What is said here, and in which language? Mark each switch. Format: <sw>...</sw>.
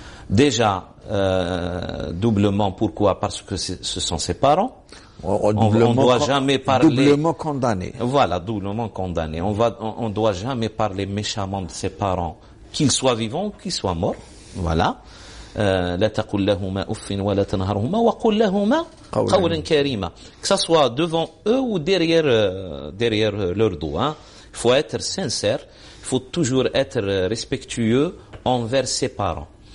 <fr>Déjà, doublement, pourquoi? Parce que ce sont ses parents. On doit jamais parler. Doublement condamné. Voilà, doublement condamné. On doit jamais parler méchamment de ses parents, qu'ils soient vivants ou qu'ils soient morts. Voilà.</fr> <ar>لا تقل لهما أف ولا تنهرهما وقل لهما قولا كريما.</ar> <fr>Que ça soit devant eux ou derrière leur dos. Hein. Il faut être sincère. Il faut toujours être respectueux envers ses parents.</fr>